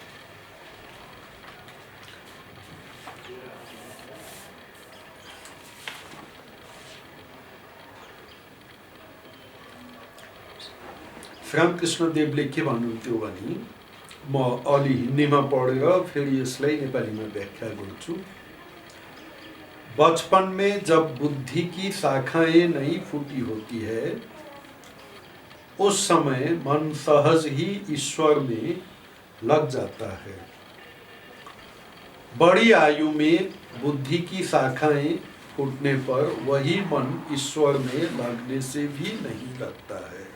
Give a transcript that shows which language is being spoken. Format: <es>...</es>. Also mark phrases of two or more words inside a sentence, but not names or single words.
<ne>रामकृष्ण देवले के भन्नुहुन्थ्यो भने, म अलि हिन्दीमा पढेर फेरि यसलाई नेपालीमा व्याख्या गर्छु।</ne> <hi>बचपन में जब बुद्धि की शाखाएं नहीं फूटी होती है, उस समय मन सहज ही ईश्वर में लग जाता है। बड़ी आयु में बुद्धि की शाखाएं फूटने पर वही मन ईश्वर में लगने से भी नहीं लगता है।</hi>